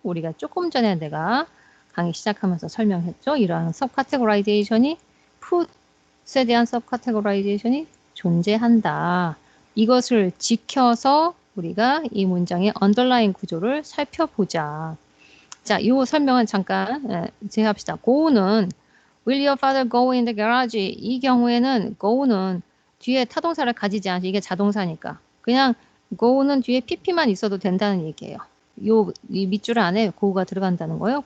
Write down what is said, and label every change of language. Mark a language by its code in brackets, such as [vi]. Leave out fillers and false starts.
[ko] 우리가 조금 전에 내가 강의 시작하면서 설명했죠. 이러한 subcategorization이 put에 대한 subcategorization이 존재한다. 이것을 지켜서 우리가 이 문장의 underlying 구조를 살펴보자. 자, 이 설명은 잠깐 제합시다. [en] go는 Will your father go in the garage? [ko] 이 경우에는 go는 뒤에 타동사를 가지지 않지. 이게 자동사니까. 그냥 go는 뒤에 pp만 있어도 된다는 얘기예요. 이 밑줄 안에 go가 들어간다는 거예요.